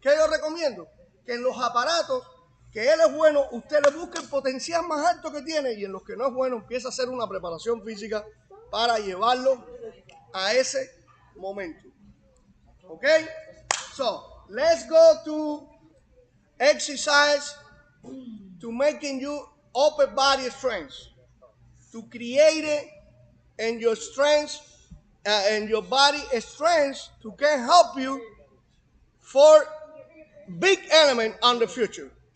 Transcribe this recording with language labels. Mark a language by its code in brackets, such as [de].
[es] ¿Qué yo recomiendo? Que en los aparatos que él es bueno, usted le busque el potencial más alto que tiene y en los que no es bueno, empieza a hacer una preparación física para llevarlo a ese momento. [en] Okay? So, let's go to exercise to making you upper body strength. To create it and your strength and your body strength to can help you for big element on the future.